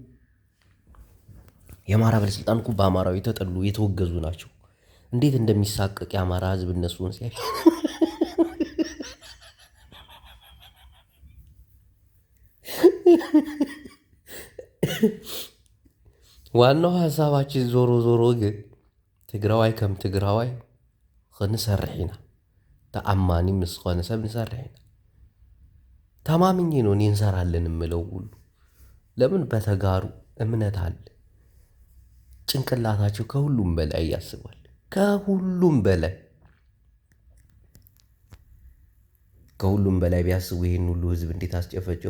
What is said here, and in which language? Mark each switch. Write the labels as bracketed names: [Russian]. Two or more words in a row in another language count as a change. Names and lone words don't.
[Amharic] የአማራ ባለስልጣን እኮ በአማራው የተጠሉ የተወገዙ ናቸው። እንዴት እንደሚሳቀቅ የአማራ ህዝብ እነሱን ሲያይ ዋናው ሀሳባችን ዞሮ ዞሮ ግን [Tigrinya] ትግራዋይ ከም ትግራዋይ ክንሰርሕ ኢና ተአማኒ ምስ ኮነ ሰብ ንሰርሕ ኢና። [Amharic] ተማምኜ ነው እኔ እንሰራለን የምለው ሁሉ። ለምን በተጋሩ እምነት አለ። ጭንቅላታቸው ከሁሉም በላይ ያስባል። ከሁሉም በላይ ቢያስቡ ይሄን ሁሉ ህዝብ እንዴት አስጨፈጨፉ?